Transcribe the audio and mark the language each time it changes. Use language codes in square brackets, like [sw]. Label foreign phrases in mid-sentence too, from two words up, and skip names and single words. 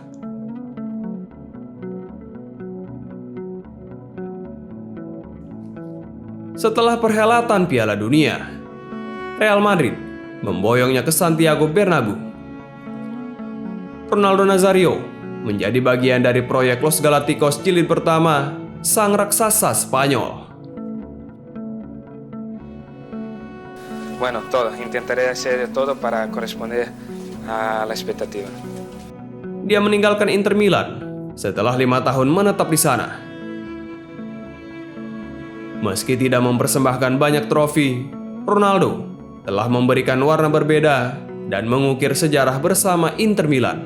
[id] Setelah perhelatan Piala Dunia, Real Madrid memboyongnya ke Santiago Bernabeu. Ronaldo Nazario menjadi bagian dari proyek Los Galacticos jilid pertama sang raksasa Spanyol. [es] Bueno, todo. Intentaré hacer todo para corresponder a la expectativa. [id] Dia meninggalkan Inter Milan setelah 5 tahun menetap di sana. Meski tidak mempersembahkan banyak trofi, Ronaldo telah memberikan warna berbeda dan mengukir sejarah bersama Inter Milan.